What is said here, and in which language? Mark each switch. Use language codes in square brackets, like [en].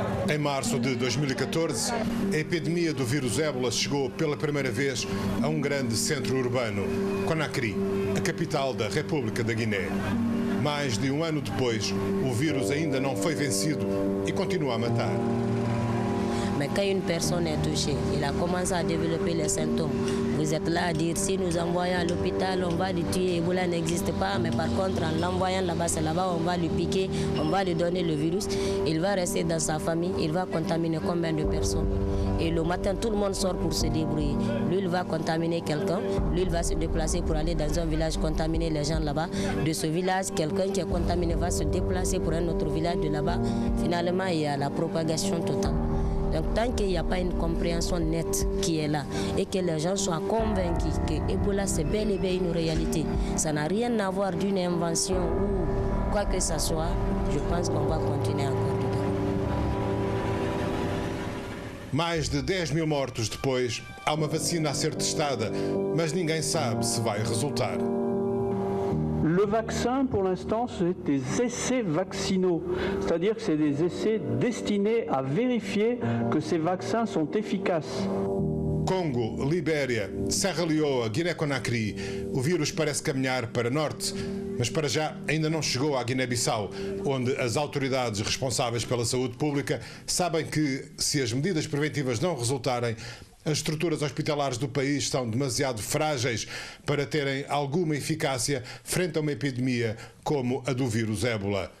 [pt] Em março de 2014, a epidemia do vírus ébola chegou pela primeira vez a um grande centro urbano, Conakry, a capital da República da Guiné. Mais de um ano depois, o vírus ainda não foi vencido e continua a matar. [fr] Mais quand une personne est touchée, il a commencé à développer les symptômes. Vous êtes là à dire, si nous envoyons à l'hôpital, on va le tuer, Ebola n'existe pas, mais par contre, en l'envoyant là-bas, c'est là-bas, on va lui piquer, on va lui donner le virus. Il va rester dans sa famille, il va contaminer combien de personnes? Et le matin, tout le monde sort pour se débrouiller. Lui, il va contaminer quelqu'un, lui, il va se déplacer pour aller dans un village, contaminer les gens là-bas. De ce village, quelqu'un qui est contaminé va se déplacer pour un autre village de là-bas. Finalement, il y a la propagation totale. Donc tant qu'il n'y a pas une compréhension nette qui est là et que les gens soient convaincus que Ebola c'est bel et bien une réalité, ça n'a rien à voir d'une invention ou quoi que ce soit, je pense qu'on va continuer encore dedans. [pt] Mais de 10 mil mortos depois, há uma vacina a ser testada, mas ninguém sabe se vai resultar. [fr] Le vaccin, pour l'instant, c'est des essais vaccinaux, c'est-à-dire que c'est des essais destinés à vérifier que ces vaccins sont efficaces. [pt] Congo, Libéria, Serra Leoa, Guiné-Conakry, o vírus parece caminhar para norte, mas para já ainda não chegou à Guiné-Bissau, onde as autoridades responsáveis pela saúde pública sabem que, se as medidas preventivas não resultarem, as estruturas hospitalares do país são demasiado frágeis para terem alguma eficácia frente a uma epidemia como a do vírus ébola.